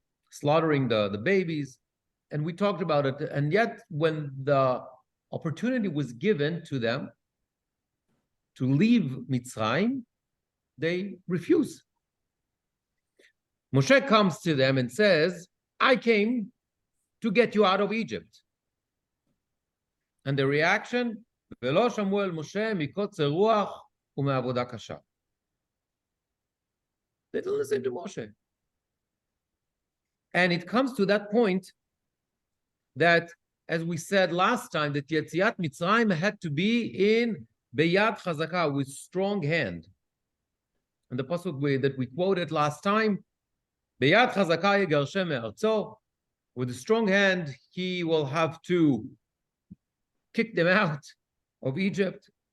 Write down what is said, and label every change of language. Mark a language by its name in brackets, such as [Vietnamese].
[English] Slaughtering the babies. And we talked about it. And yet, when the opportunity was given to them to leave Mitzrayim, they refuse. Moshe comes to them and says, I came to get you out of Egypt. And the reaction, [Hebrew] ולא שמעו אל משה מקוצר רוח ומעבודה קשה. [English] They didn't listen to Moshe. And it comes to that point that, as we said last time, that Yetziat Mitzrayim had to be in Beyad Chazaka, with strong hand. And the pasuk that we quoted last time, Beyad Chazaka yegarshem me'artzo, with a strong hand, he will have to kick them out of Egypt.